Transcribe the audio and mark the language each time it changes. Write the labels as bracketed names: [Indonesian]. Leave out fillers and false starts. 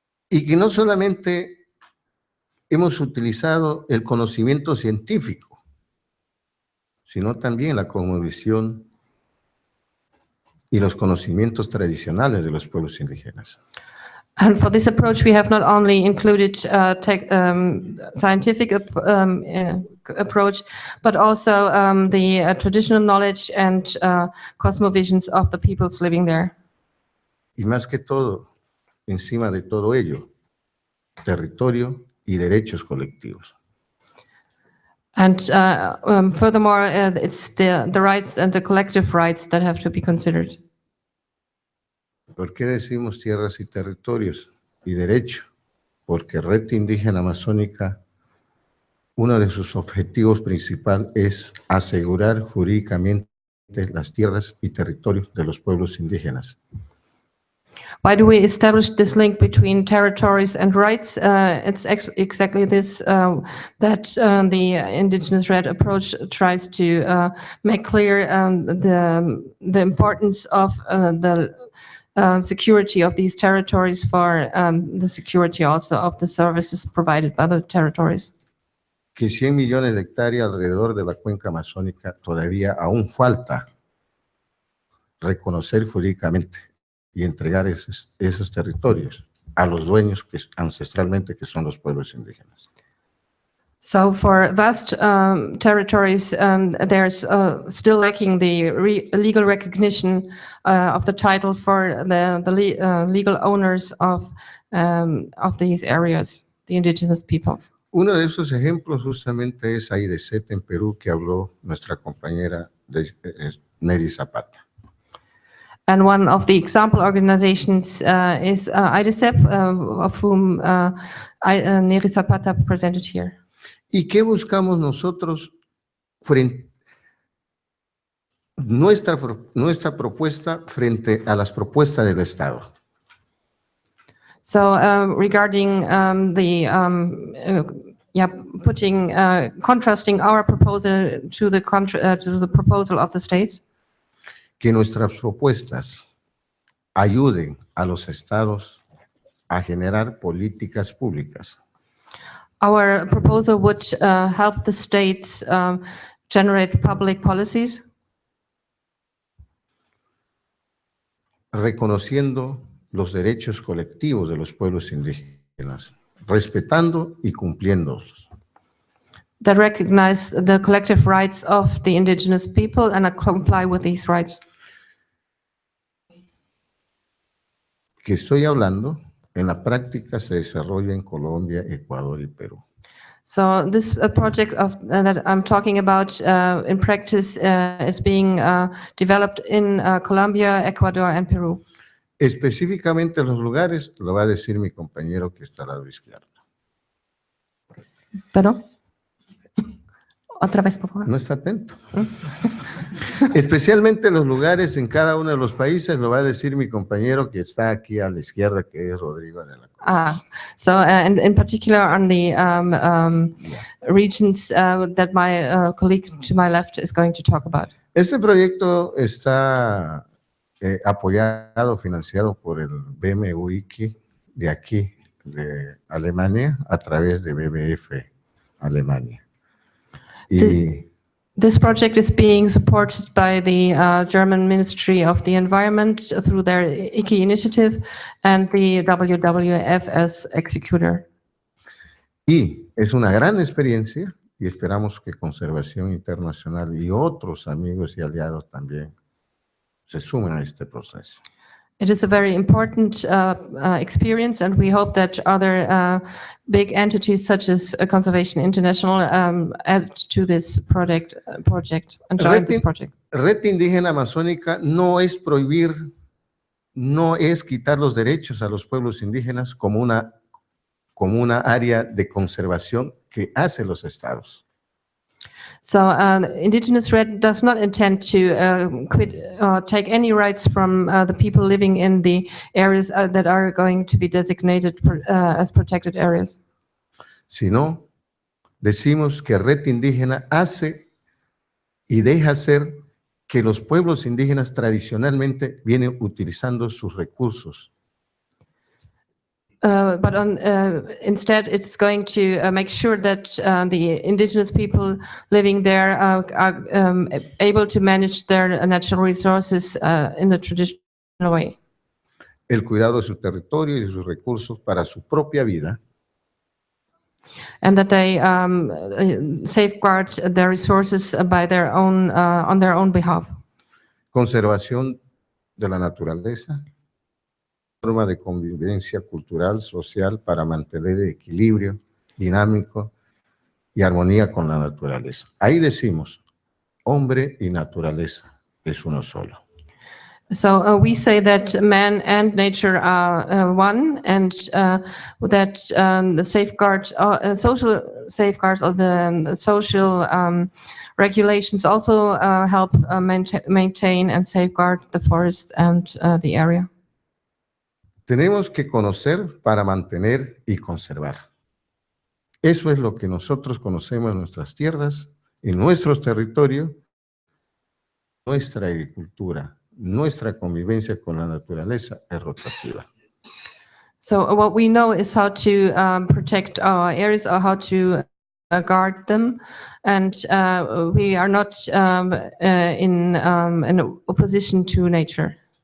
[Spanish] Y que no solamente hemos utilizado el conocimiento científico, sino también la cosmovisión y los conocimientos tradicionales de los pueblos indígenas. [English] And for this approach, we have not only included scientific approach, but also the traditional knowledge and cosmovisions of the peoples living there. [Spanish] Y más que todo, encima de todo ello, territorio y derechos colectivos. [English] And furthermore, it's the rights and the collective rights that have to be considered. [Spanish] ¿Por qué decimos tierras y territorios y derecho? Porque Red Indígena Amazónica, uno de sus objetivos principales es asegurar jurídicamente las tierras y territorios de los pueblos indígenas. [English] Why do we establish this link between territories and rights? It's exactly this, that the Indigenous Red approach tries to make clear the importance of the security of these territories for the security also of the services provided by the territories. [Spanish] Que 100 millones de hectáreas alrededor de la cuenca amazónica todavía aún falta reconocer jurídicamente y entregar esos territorios a los dueños que ancestralmente que son los pueblos indígenas. [English] So for vast territories, there's still lacking the legal recognition of the title for the legal owners of these areas, the indigenous peoples. [Spanish] Uno de esos ejemplos justamente es IDCET en Perú, que habló nuestra compañera Neri Zapata. [English] And one of the example organizations is IDCEP, of whom Neri Zapata presented here. [Spanish] ¿Y qué buscamos nosotros? Nuestra propuesta frente a las propuestas del Estado. [English] So regarding contrasting our proposal to the proposal of the states. [Spanish] Que nuestras propuestas ayuden a los estados a generar políticas públicas. [English] Our proposal would help the states generate public policies. [Spanish] Reconociendo los derechos colectivos de los pueblos indígenas, respetando y cumpliéndolos. [English] That recognize the collective rights of the indigenous people and comply with these rights. [Spanish] Que estoy hablando, en la práctica se desarrolla en Colombia, Ecuador y Perú. [English] So this project that I'm talking about in practice is being developed in Colombia, Ecuador, and Peru. [Spanish] Específicamente los lugares lo va a decir mi compañero que está al lado izquierdo. ¿Pero? Otra vez, por favor. No está atento. Especialmente los lugares en cada uno de los países lo va a decir mi compañero que está aquí a la izquierda, que es Rodrigo de la Cruz. [English] So in particular on the regions that my colleague to my left is going to talk about. [Spanish] Este proyecto está apoyado, financiado por el BMUIC de aquí, de Alemania, a través de BBF Alemania. [English] This project is being supported by the German Ministry of the Environment through their IKI initiative and the WWF as executor. [Spanish] Y es una gran experiencia y esperamos que Conservación Internacional y otros amigos y aliados también se sumen a este proceso. [English] It is a very important experience, and we hope that other big entities such as Conservation International add to this project and join this project. [Spanish] Red Indígena Amazónica no es prohibir, no es quitar los derechos a los pueblos indígenas como una área de conservación que hacen los estados. [English] So Indigenous Red does not intend to take any rights from the people living in the areas that are going to be designated as protected areas. [Spanish] Sino, decimos que Red Indígena hace y deja hacer que los pueblos indígenas tradicionalmente vienen utilizando sus recursos. [English] Instead, it's going to make sure that the indigenous people living there are able to manage their natural resources in the traditional way. [Spanish] El cuidado de su territorio y de sus recursos para su propia vida. [English] And that they safeguard their resources by their own, on their own behalf. [Spanish] Conservación de la naturaleza, forma de convivencia cultural, social, para mantener el equilibrio dinámico y armonía con la naturaleza. Ahí decimos, hombre y naturaleza es uno solo. [English] So we say that man and nature are one, and that the safeguards, social safeguards, or the social regulations also help maintain and safeguard the forest and the area. [Spanish] Tenemos que conocer para mantener y conservar. Eso es lo que nosotros conocemos en nuestras tierras, en nuestros territorios, nuestra agricultura. Nuestra convivencia con la naturaleza es rotativa. [English] So what we know is how to protect our areas, or how to guard them, and we are not in opposition to nature.